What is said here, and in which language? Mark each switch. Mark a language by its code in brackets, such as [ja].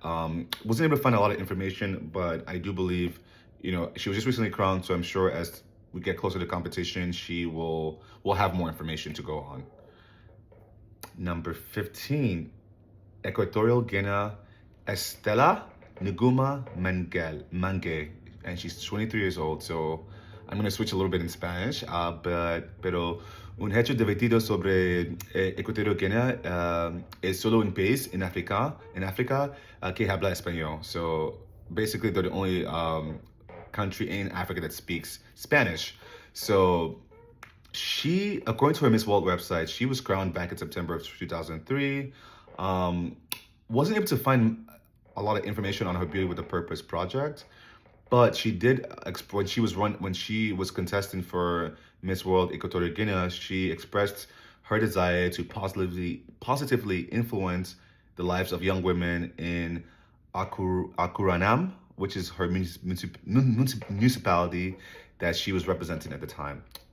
[en] Wasn't able to find a lot of information, but I do believe, she was just recently crowned, so I'm sure as we get closer to competition, we'll have more information to go on. Number 15, Equatorial Guinea, Estela Nguma Mange, and she's 23 years old. So I'm going to switch a little bit in Spanish, [es] pero un hecho divertido sobre Equatorial Guinea es solo un país en África que habla español. [en] So basically, they're the only country in Africa that speaks Spanish. So she, according to her Miss World website, she was crowned back in September of 2003. Wasn't able to find a lot of information on her Beauty with a Purpose project, but she did when she was contesting for Miss World Equatorial Guinea, she expressed her desire to positively influence the lives of young women in Akuranam, which is her municipality that she was representing at the time.